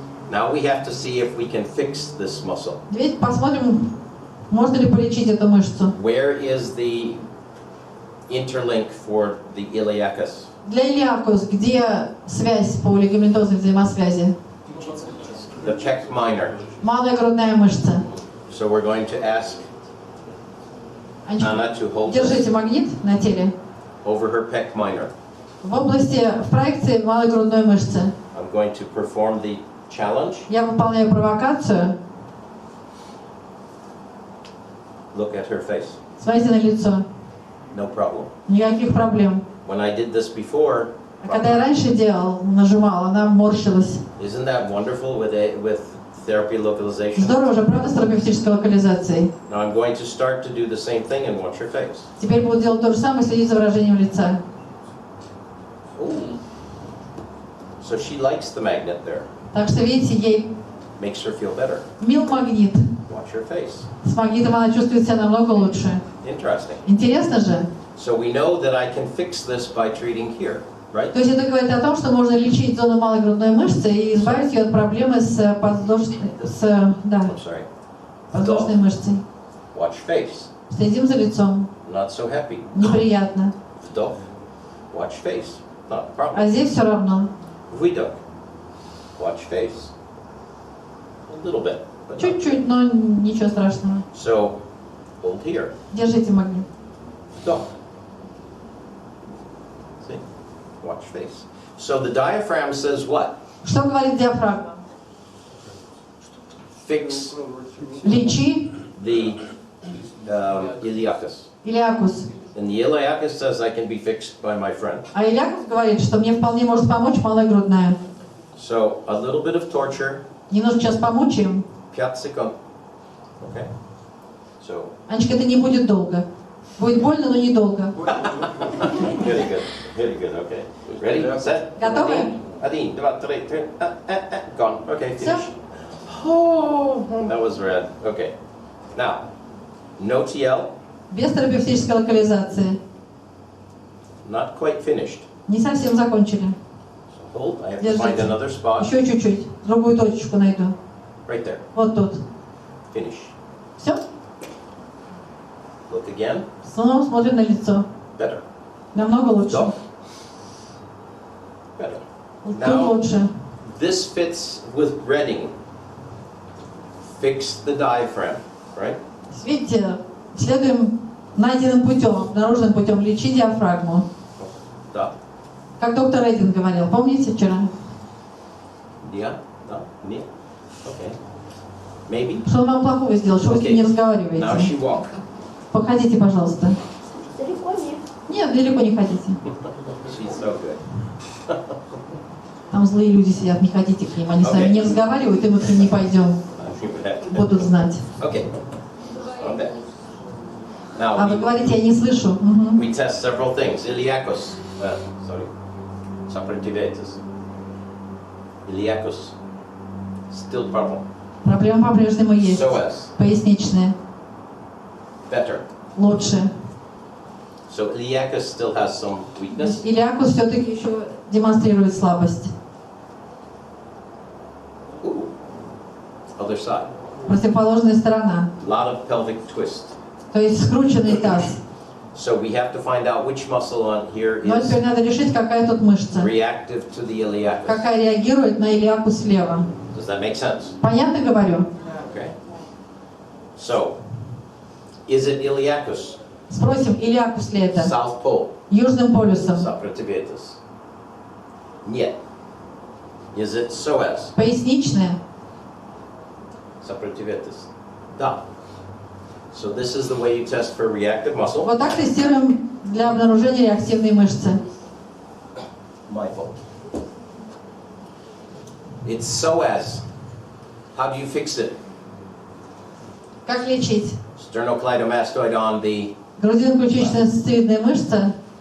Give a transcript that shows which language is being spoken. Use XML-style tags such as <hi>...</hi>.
<en>Now we have to see if we can fix this muscle.</en> <ru>Теперь посмотрим, можно ли полечить эту мышцу.</ru> <en>Where is the interlink for the iliacus?</en> <ru>Для илиакус, где связь по лигаментозной взаимосвязи?</ru> <en>The pec minor.</en> <ru>Малая грудная мышца.</ru> <en>So we're going to ask Anna to hold</en> <ru>Держите</ru> <en>this</en> <ru>магнит на теле.</ru> <en>over her pec minor.</en> <ru>В области, в проекции малой грудной мышцы.</ru> <en>I'm going to perform the challenge.</en> <ru>Я выполняю провокацию.</ru> <en>Look at her face.</en> <ru>Смотрите на лицо.</ru> <en>No problem.</en> <ru>Никаких проблем.</ru> <en>When I did this before,</en> <ru>А когда я раньше делал, нажимал, она морщилась.</ru> <en>isn't that wonderful with therapy localization?</en> <ru>Здорово же, правда, с терапевтической локализацией?</ru> <en>Now I'm going to start to do the same thing and watch her face.</en> <ru>Теперь буду делать то же самое, следить за выражением лица. Ooh.</ru> <en>So she likes the magnet there.</en> <ru>Так что, видите, ей</ru> <en>Makes her feel better.</en> <ru>мил магнит.</ru> <en>Watch her face.</en> <ru>С магнитом она чувствует себя намного лучше.</ru> <en>Interesting.</en> <ru>Интересно же?</ru> <en>So we know that I can fix this by treating here, right?</en> <ru>То есть это говорит о том, что можно лечить зону малой грудной мышцы и избавить ее от проблемы с подвздошной</ru> <en>I'm sorry.</en> <ru>подвздошной мышцей.</ru> <en>Watch face.</en> <ru>Следим за лицом.</ru> <en>Not so happy.</en> <ru>Неприятно. Вдох.</ru> <en>Watch face. Not a problem.</en> <ru>А здесь все равно. Выдох.</ru> <en>Watch face. A little bit. But not.</en> <ru>Чуть-чуть, но ничего страшного.</ru> <en>So hold here.</en> <ru>Держите магнит. Вдох.</ru> <en>See? Watch face. So the diaphragm says what?</en> <ru>Что говорит диафрагма?</ru> <en>Fix</en> <ru>Лечи</ru> <en>the iliacus.</en> <ru>илиакус.</ru> <en>And the iliacus says I can be fixed by my friend.</en> <ru>А илиакус говорит, что мне вполне может помочь малая грудная.</ru> <en>So a little bit of torture.</en> <ru>Немножко сейчас помучаем. 5 секунд.</ru> <en>Okay. So.</en> <ru>Анечка, это не будет долго. Будет больно, но недолго.</ru> <en>Very good. Very good. Okay. Ready? Set.</en> <ru>Готовы?</ru> <en>1, 2, 3, 3. Gone. Okay,</en> <ru>Всё?</ru> <en>finish. Oh, that was red. Okay. Now, no TL.</en> <ru>Без терапевтической локализации.</ru> <en>Not quite finished.</en> <ru>Не совсем закончили.</ru> <en>So hold. I have to find</en> <ru>Держите.</ru> <en>another spot.</en> <ru>Еще чуть-чуть. Другую точечку найду.</ru> <en>Right there.</en> <ru>Вот тут.</ru> <en>Finish.</en> <ru>Все?</ru> <en>Look again.</en> <ru>Снова смотрим на лицо.</ru> <en>Better.</en> <ru>Намного лучше.</ru> <en>Go. Better.</en> <ru>Вот тут</ru> <en>Now,</en> <ru>лучше.</ru> <en>this fits with Reading. Fix the diaphragm, right?</en> <ru>Видите, следуем найденным путем, обнаруженным путем лечить диафрагму. Да. Как доктор Рейдин говорил, помните вчера?</ru> <en>Yeah. No.</en> <ru>Нет.</ru> <en>Okay. Maybe.</en> <ru>Что он вам плохого сделал, что вы с ним не</ru> <en>Now</en> <ru>разговариваете?</ru> <en>she walk.</en> <ru>Походите, пожалуйста. Далеко нет. Нет, далеко не ходите.</ru> <en>She's so good.</en> <ru>Там злые люди сидят, не ходите к ним. Они с нами не разговаривают, и мы к ним не пойдем. Будут знать.</ru> <en>Okay. Okay.</en> <ru>А вы</ru> <en>Now</en> <ru>говорите, я не слышу. Мгм.</ru> <en>we test several things. Iliacus. Sorry.</en> <ru>Сопротивляйтесь.</ru> <en>Iliacus. Still problem.</en> <ru>Проблема по-прежнему есть.</ru> <en>SOAS.</en> <ru>Поясничные.</ru> <en>Better.</en> <ru>Лучше.</ru> <en>So iliacus still has some weakness.</en> <ru>Илиакус все-таки еще демонстрирует слабость.</ru> <en>Ooh. Other side.</en> <ru>Противоположная сторона.</ru> <en>A lot of pelvic twist.</en> <ru>То есть скрученный таз.</ru> <en>So we have to find out which muscle on here</en> <ru>Но</ru> <en>is</en> <ru>теперь надо решить, какая тут мышца.</ru> <en>reactive to the iliacus.</en> <ru>Какая реагирует на илиакус слева.</ru> <en>Does that make sense?</en> <ru>Понятно говорю?</ru> <en>Okay. So, is it iliacus?</en> <ru>Спросим, илиакус ли это?</ru> <en>South pole.</en> <ru>Южным полюсом. Сопротивляйтесь. Нет.</ru> <en>Is it psoas?</en> <ru>Поясничная. Сопротивляйтесь. Да.</ru> <en>So this is the way you test for reactive muscle.</en> <ru>Вот так тестируем для обнаружения реактивной мышцы.</ru> <en>My fault. It's psoas. How do you fix it?</en> <ru>Как лечить?</ru> <en>Sternocleidomastoid on the...</en> <ru>Грудино-ключичная сосцевидная мышца.</ru>